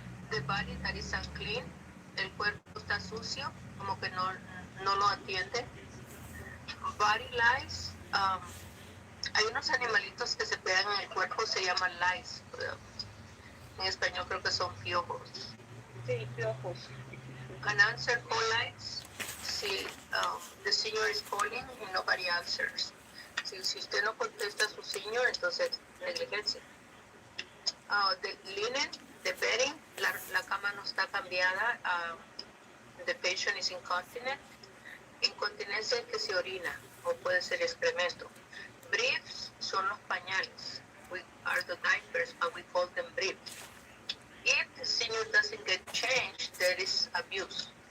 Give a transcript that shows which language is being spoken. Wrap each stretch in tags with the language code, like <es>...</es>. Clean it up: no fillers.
<en>The body that is unclean,</en> <es>el cuerpo está sucio, como que no lo atiende. Body lice, hay unos animalitos que se pegan en el cuerpo, se llaman lice. En español creo que son piojos. Sí, piojos.</es> <en>Unanswered colites, si the senior is calling and nobody answers.</en> <es>Si usted no contesta a su senior, entonces negligencia.</es> <en>The linen, the bedding,</en> <es>la cama no está cambiada.</es> <en>The patient is incontinent.</en> <es>Incontinencia es que se orina o puede ser excremento. Briefs son los pañales.</es> <en>We are the diapers, but we call them briefs. If the senior doesn't get changed, there is abuse.</en>